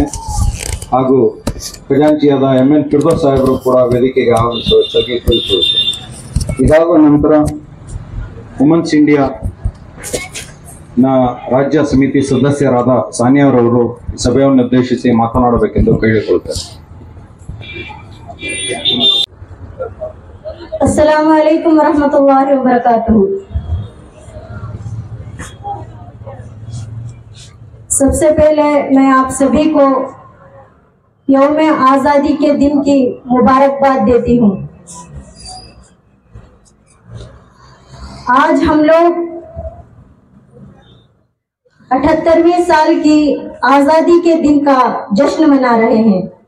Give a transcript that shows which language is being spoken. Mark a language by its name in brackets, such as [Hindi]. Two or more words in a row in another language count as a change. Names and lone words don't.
[Kannada] ಹಾಗೂ ಖಜಾಂಚಿಯಾದ MN ಫಿರ್ದೌಸ್ ಸಾಹೇಬರು ಕೂಡ ವೇದಿಕೆಗೆ ಆಗಮಿಸಬೇಕಾಗಿ ಕೋರಿಕೊಳ್ಳುತ್ತೇನೆ। ಇದಾದ ನಂತರ ವುಮೆನ್ಸ್ ಇಂಡಿಯಾ ರಾಜ್ಯ ಸಮಿತಿ ಸದಸ್ಯರಾದ ಸಾನಿಯಾರವರು ಸಭೆಯನ್ನು ಉದ್ದೇಶಿಸಿ ಮಾತನಾಡಬೇಕೆಂದು ಕೇಳಿಕೊಳ್ಳುತ್ತೇನೆ। [Arabic] السلام عليكم ورحمة الله وبركاته. [Hindi] सबसे पहले मैं आप सभी को यौम आज़ादी के दिन की मुबारकबाद देती हूँ। आज हम लोग 78वें साल की आज़ादी के दिन का जश्न मना रहे हैं।